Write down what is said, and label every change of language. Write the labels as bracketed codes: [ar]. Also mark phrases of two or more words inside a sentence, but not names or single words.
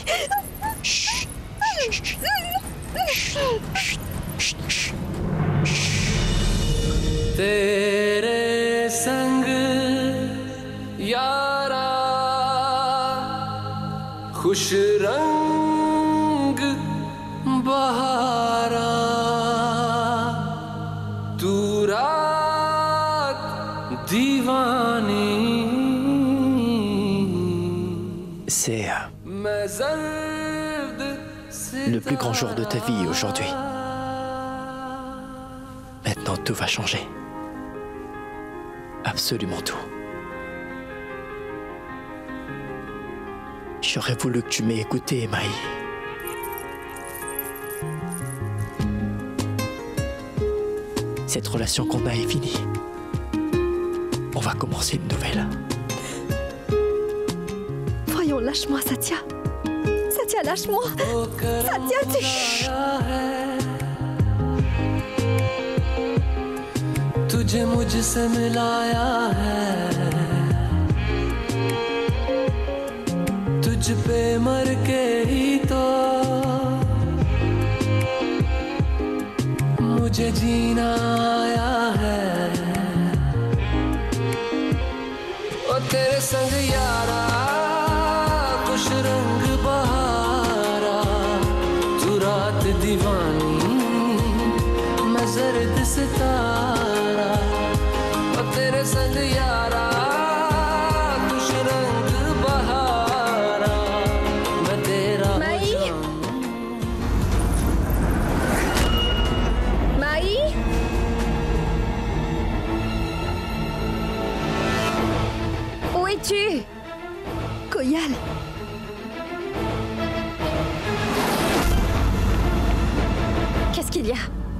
[fr] Chut. [hi] तेरे संग यारा खुश रंग बहारा तू रात दीवानी [fr] C'est le plus grand jour de ta vie aujourd'hui. Maintenant, tout va changer. Absolument tout. J'aurais voulu que tu m'aies écouté, Maï. Cette relation qu'on a est finie. On va commencer une nouvelle. Voyons, lâche-moi, Satya. Satya, lâche-moi. Satya, tu... [hi] तुझे मुझसे मिलाया है, तुझ पे मर के ही तो मुझे जीना आया है। ओ तेरे संग यारा खुश रंग बहारा, तू रात दीवानी मैं जर्द सितारा। ओ तेरे संग यारा खुश रंग बहारा, मैं तेरा [fr] Maï? Maï? Où es-tu? Koyal. Qu'est-ce qu'il y a?